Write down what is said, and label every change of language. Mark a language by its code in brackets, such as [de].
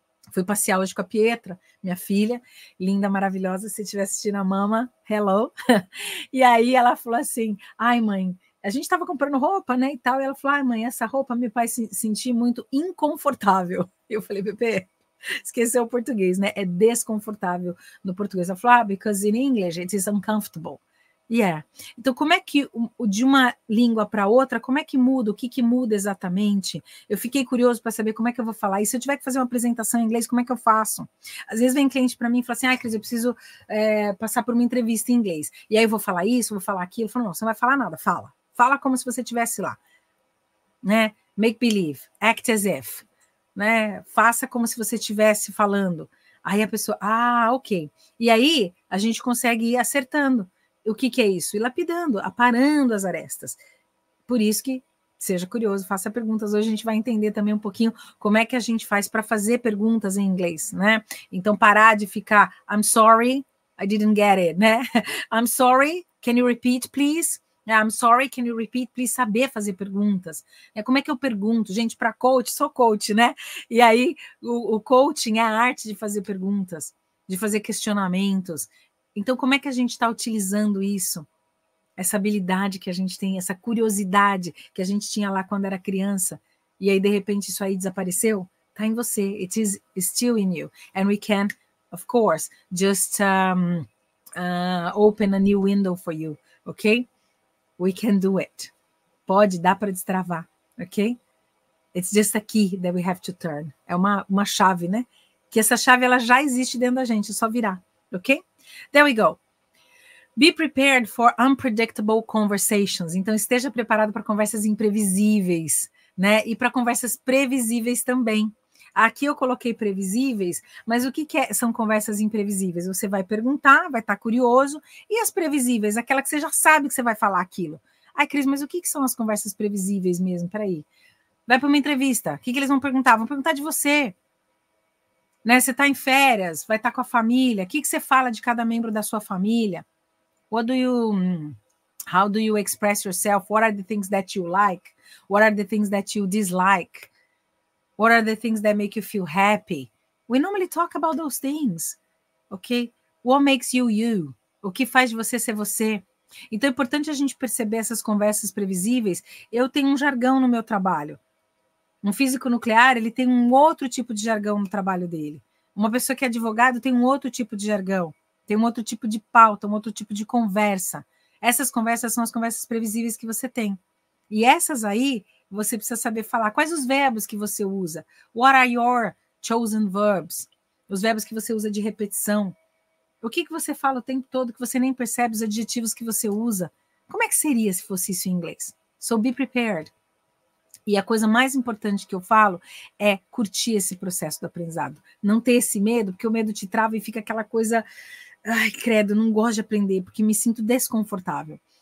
[pt] Fui passear hoje com a Pietra, minha filha, linda, maravilhosa, se estiver assistindo a mama, hello. E aí ela falou assim, mãe, a gente estava comprando roupa, né, e tal, e ela falou, mãe, essa roupa me faz sentir muito inconfortável. Eu falei, Pepe, esqueceu o português, né, é desconfortável no português. Ela falou, [en] because in English it is uncomfortable. Yeah. [pt] Então, como é que de uma língua para outra, como é que muda? O que muda exatamente? Eu fiquei curioso para saber como é que eu vou falar. E se eu tiver que fazer uma apresentação em inglês, como é que eu faço? Às vezes vem cliente para mim e fala assim, Cris, eu preciso passar por uma entrevista em inglês. E aí eu vou falar isso, vou falar aquilo. Eu falo, não, você não vai falar nada, fala. Fala como se você estivesse lá. Né? [en] Make believe, act as if. [pt] Né? Faça como se você estivesse falando. Aí a pessoa, ok. E aí a gente consegue ir acertando. O que é isso? Ir lapidando, aparando as arestas. Por isso que, seja curioso, faça perguntas. Hoje a gente vai entender também um pouquinho como é que a gente faz para fazer perguntas em inglês, né? Então, parar de ficar, [en] I'm sorry, I didn't get it, né? I'm sorry, can you repeat, please? I'm sorry, can you repeat, please? [pt] Saber fazer perguntas. Como é que eu pergunto? Gente, para coach, sou coach, né? E aí, o coaching é a arte de fazer perguntas, de fazer questionamentos. Então, como é que a gente está utilizando isso? Essa habilidade que a gente tem, essa curiosidade que a gente tinha lá quando era criança, e aí, de repente, isso aí desapareceu? Está em você. [en] It is still in you. And we can, of course, just open a new window for you, ok? We can do it. [pt] Pode, dá para destravar, ok? [en] It's just a key that we have to turn. [pt] É uma chave, né? Que essa chave, ela já existe dentro da gente, é só virar, ok? [en] There we go. Be prepared for unpredictable conversations. [pt] Então, esteja preparado para conversas imprevisíveis, né? E para conversas previsíveis também. Aqui eu coloquei previsíveis, mas o que são conversas imprevisíveis? Você vai perguntar, vai estar curioso, e as previsíveis, aquela que você já sabe que você vai falar aquilo. Cris, mas o que são as conversas previsíveis mesmo? Peraí. Vai para uma entrevista, o que eles vão perguntar? Vão perguntar de você. Né? Você está em férias, vai estar com a família, o que você fala de cada membro da sua família? [en] How do you express yourself? What are the things that you like? What are the things that you dislike? What are the things that make you feel happy? We normally talk about those things, ok? What makes you you? [pt] O que faz de você ser você? Então, é importante a gente perceber essas conversas previsíveis. Eu tenho um jargão no meu trabalho. Um físico nuclear, ele tem um outro tipo de jargão no trabalho dele. Uma pessoa que é advogado tem um outro tipo de jargão. tem um outro tipo de pauta, um outro tipo de conversa. Essas conversas são as conversas previsíveis que você tem. E essas aí, você precisa saber falar. Quais os verbos que você usa? [en] What are your chosen verbs? [pt] Os verbos que você usa de repetição. O que você fala o tempo todo que você nem percebe, os adjetivos que você usa? Como é que seria se fosse isso em inglês? [en] So be prepared. [pt] E a coisa mais importante que eu falo é curtir esse processo do aprendizado. Não ter esse medo, porque o medo te trava e fica aquela coisa... Ai, credo, não gosto de aprender, porque me sinto desconfortável.